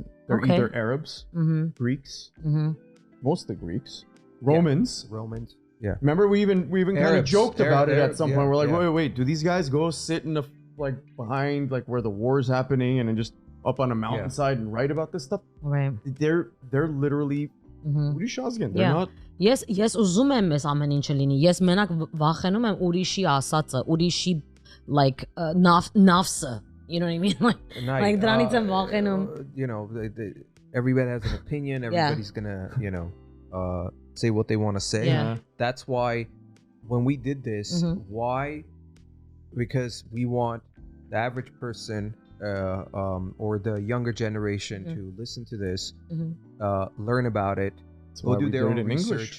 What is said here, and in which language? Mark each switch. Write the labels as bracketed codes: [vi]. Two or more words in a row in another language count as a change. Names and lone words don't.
[en] They're either Arabs, Greeks, mostly Greeks, Romans. Yeah. Remember, we even kind of joked about it at some point. We're like, wait, do these guys go sit in the behind where the war's happening and then just up on a mountainside and write about this stuff? Right. They're literally ուրիշ They're not. [hy] Ես ուզում եմ ես ամեն ինչը լինի։ Ես մենակ վախենում եմ ուրիշի ասածը, ուրիշի նավսը. [en] You know what I mean? Like [hy] դրանից եմ վախենում. [en] You know, everybody has an opinion. Everybody's gonna, say what they want to say. Yeah. That's why when we did this, why? Because we want the average person or the younger generation to listen to this, learn about it, go do their own research.